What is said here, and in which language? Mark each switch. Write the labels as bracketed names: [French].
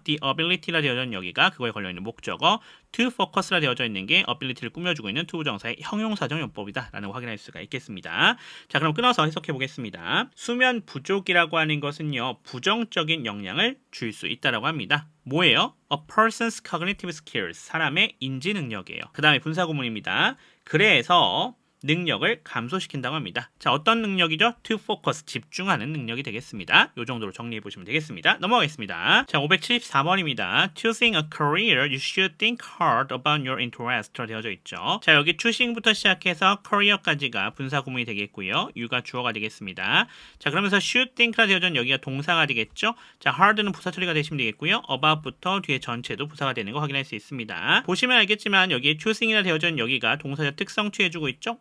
[English] the ability [Korean] 라 되어져 있는 여기가 그거에 걸려있는 목적어, [English] to focus [Korean] 라 되어져 있는 게 ability를 꾸며주고 있는 투부정사의 형용사적 용법이다라는 거 확인할 수가 있겠습니다. 자, 그럼 끊어서 해석해 보겠습니다. 수면 부족이라고 하는 것은요, 부정적인 영향을 줄 수 있다라고 합니다. 뭐예요? [English] A person's cognitive skills, 사람의 인지 능력이에요. [Korean] 그 다음에 분사 구문입니다. 그래서 능력을 감소시킨다고 합니다. 자, 어떤 능력이죠? [English] To focus, [Korean] 집중하는 능력이 되겠습니다. 이 정도로 정리해 보시면 되겠습니다. 넘어가겠습니다. 자, 574번입니다. [English] Choosing a career, you should think hard about your interest로 되어져 있죠. [Korean] 자, 여기 choosing부터 시작해서 career까지가 분사 구문이 되겠고요. you가 주어가 되겠습니다. 자, 그러면서 [English] should think [Korean] 라 되어져 있는 여기가 동사가 되겠죠. 자, hard는 부사 처리가 되시면 되겠고요. about부터 뒤에 전체도 부사가 되는 거 확인할 수 있습니다. 보시면 알겠지만 여기에 choosing이라 되어져 있는 여기가 동사적 특성 취해주고 있죠.